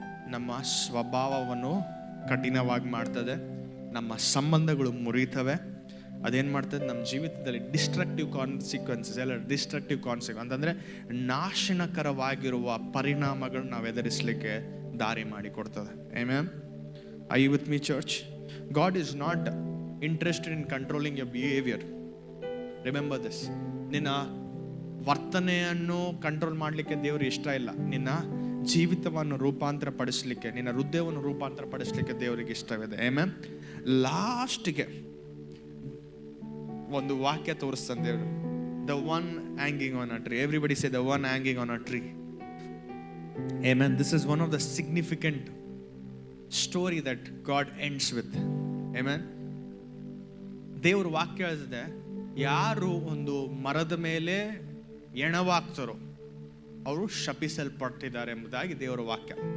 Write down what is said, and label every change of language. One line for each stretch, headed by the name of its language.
Kannada: ನಮ್ಮ ಸ್ವಭಾವವನ್ನು ಕಠಿಣವಾಗಿ ಮಾಡ್ತದೆ, ನಮ್ಮ ಸಂಬಂಧಗಳು ಮುರಿತವೆ. ಅದೇನು ಮಾಡ್ತದೆ, ನಮ್ಮ ಜೀವಿತದಲ್ಲಿ ಡಿಸ್ಟ್ರಕ್ಟಿವ್ ಕಾನ್ಸಿಕ್ವೆನ್ಸಸ್ ಅಂತಂದರೆ ನಾಶನಕರವಾಗಿರುವ ಪರಿಣಾಮಗಳು ನಾವು ಎದುರಿಸಲಿಕ್ಕೆ ದಾರಿ ಮಾಡಿಕೊಡ್ತದೆ.
English: Amen. Are you with me, church? God is not interested in controlling your behavior. Remember this.
Kannada: ನಿನ್ನ ವರ್ತನೆಯನ್ನು ಕಂಟ್ರೋಲ್ ಮಾಡಲಿಕ್ಕೆ ದೇವರು ಇಷ್ಟ ಇಲ್ಲ. ನಿನ್ನ ಜೀವಿತವನ್ನು ರೂಪಾಂತರ ಪಡಿಸಲಿಕ್ಕೆ, ನಿನ್ನ ಹೃದಯವನ್ನು ರೂಪಾಂತರ ಪಡಿಸಲಿಕ್ಕೆ ದೇವರಿಗೆ ಇಷ್ಟವಿದೆ. ಆಮೆನ್. ಲಾಸ್ಟ್ಗೆ ಒಂದು ವಾಕ್ಯ ತೋರಿಸ್ತಾನೆ ದೇವರು.
English: The one hanging on a tree. Everybody say the one hanging on a tree. Amen. This is one of the significant story that God ends with. Amen.
Kannada: ದೇವ್ರ ವಾಕ್ಯ ಇದೆ, ಯಾರು ಒಂದು ಮರದ ಮೇಲೆ ಎಣವಾಗ್ತಾರೋ ಅವರು ಶಪಿಸಲ್ಪಟ್ಟಿದ್ದಾರೆ ಎಂಬುದಾಗಿ ದೇವರ ವಾಕ್ಯ.